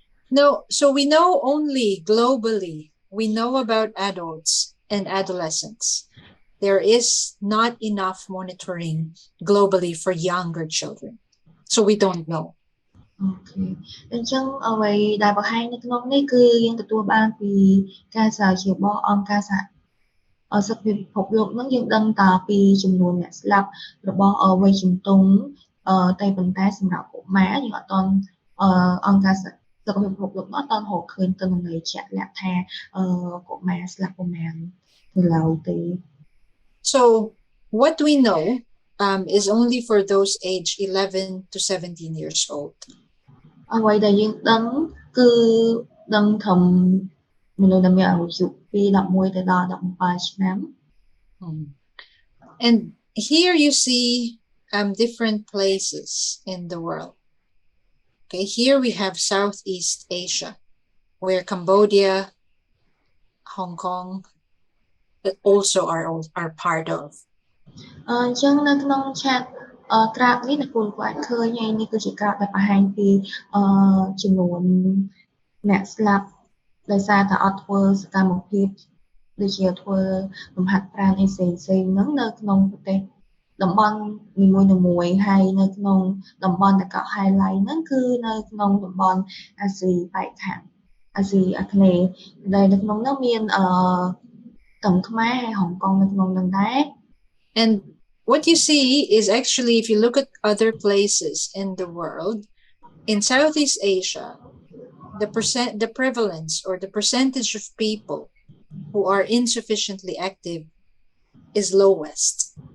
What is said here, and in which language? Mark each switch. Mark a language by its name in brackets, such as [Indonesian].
[English] No, so we know only globally, we know about adults and adolescents. There is not enough monitoring globally for younger children. So we don't know. [Khmer] អូខេអញ្ចឹងអ្វីដែលបង្ហាញនៅក្នុងនេះគឺយើងទទួលបានពីការស្រាវជ្រាវរបស់អង្គការសុខភាពពិភពលោកហ្នឹងយើងដឹងតាពីចំនួនអ្នកស្លាប់របស់វ័យជំទង់តែប៉ុន្តែសម្រាប់កុមារយើងអត់ទាន់អង្គការសុខភាពពិភពលោកអត់ទាន់រកឃើញទិន្នន័យជាក់លាក់ថាកុមារស្លាប់ប្រមាណទៅឡើយទេ [English] So what we know is only for those age 11 to 17 years old. [Khmer] អ្វីដែលយើងដឹងគឺដឹងត្រឹមមនុស្សដែលមានអាយុពី11ទៅដល់17ឆ្នាំ [English] And here you see different places in the world. Okay, here we have Southeast Asia, where Cambodia, Hong Kong also are part of. [Khmer] អញ្ចឹងនៅក្នុងឆាតក្រាបនេះអ្នកគូគាត់ឃើញហើយនេះគឺជាក្រាបដែលបង្ហាញពីចំនួនអ្នកស្លាប់ដោយសារតែអត់ធ្វើសកម្មភាពដូចជាធ្វើលំហាត់ប្រាណអីផ្សេងៗហ្នឹងនៅក្នុងប្រទេសតំបន់នីមួយៗហើយនៅក្នុងតំបន់ដែលកោះ highlight ហ្នឹងគឺនៅក្នុងតំបន់អាស៊ីប៉ែកខាងអាស៊ីអាគ្នេយ៍ដែលនៅក្នុងនោះមានទាំងខ្មែរហើយហុងកុងនៅក្នុងនោះដែរ [English] And what you see is actually, if you look at other places in the world, in Southeast Asia, the prevalence or the percentage of people who are insufficiently active is lowest.